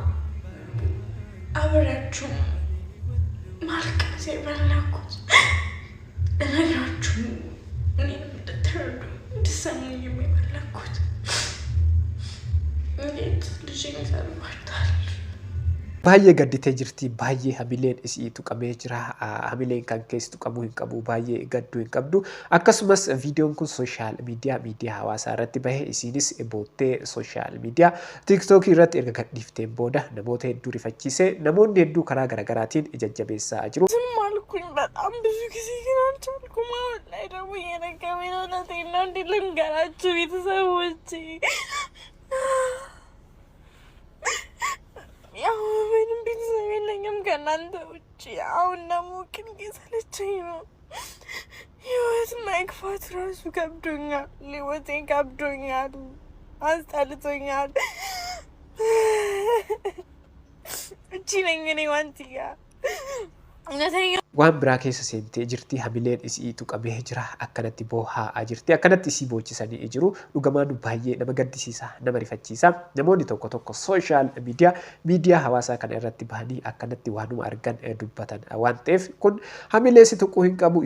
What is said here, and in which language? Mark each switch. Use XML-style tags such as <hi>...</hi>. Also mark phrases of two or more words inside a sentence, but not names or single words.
<am>አብሬያችሁ ማልቀስ የፈለኩት እነግራችሁ እኔን እንድትረዱ እንድትሰሙኝ የፈለኩት እንዴት ልጄን ይሰድባታል።</am> <om>baay'ee gadditee jirti. Baay'ee hamileen isii tuqamee jira. Hamileen kan keessi tuqamuu hin qabu, baay'ee gadduu hin qabdu. Akkasumas viidiyoon kun sooshaal miidiyaa hawaasaa irratti bahee isiinis boottee sooshaal miidiyaa TikTok irratti erga gadhiifteen booda namoota hedduu rifachiisee namoonni hedduu karaa garaagaraatiin jajjabeessaa jiru.</om> <am>ዝም አልኩኝ በጣም ብዙ ጊዜ ግን አልቻልኩም። አሁን ላይ ደግሞ እየነገረኝ ነው። እውነቴን ነው። እንዴት ልንገራችሁ ቤተሰቦቼ? ያው ምንም ቤተሰብ የለኝም ከእናንተ ውጭ። አሁን ደግሞ ግን እየሰለቸኝ ነው። ህይወት መግፋት ራሱ ከብዶኛል። ህይወቴ ከብዶኛል፣ አስጠልቶኛል። እቺ ነኝ እኔ ዋንትያ እውነተኛ</am> <om>waan biraa keessa seentee jirti. Hamileen isii tuqamee jira. Akkanatti boohaa jirti. Akkanatti isii boochisanii jiru. Dhugumaan baay'ee nama gaddisiisa, nama rifachiisa. Namoonni tokko tokko sooshaal miidiyaa hawaasaa kana irratti bahanii akkanatti waanuma argan dubbatan waan ta'eef kun hamilee si tuquu hin qabu.</om>